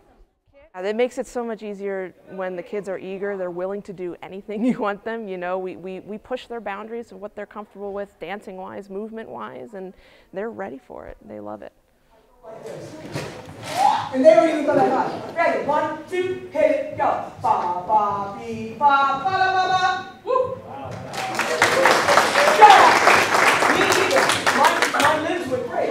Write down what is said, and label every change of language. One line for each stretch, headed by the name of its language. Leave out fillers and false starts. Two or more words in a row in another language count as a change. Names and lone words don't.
English: It makes it so much easier when the kids are eager, they're willing to do anything you want them. You know, we push their boundaries of what they're comfortable with, dancing-wise, movement-wise, and they're ready for it. They love it. And then we're going to go like that. Ready? 1, 2, hit it, go. Ba, ba, bee, ba, ba, ba, ba, ba. Woo! Go! My limbs were great.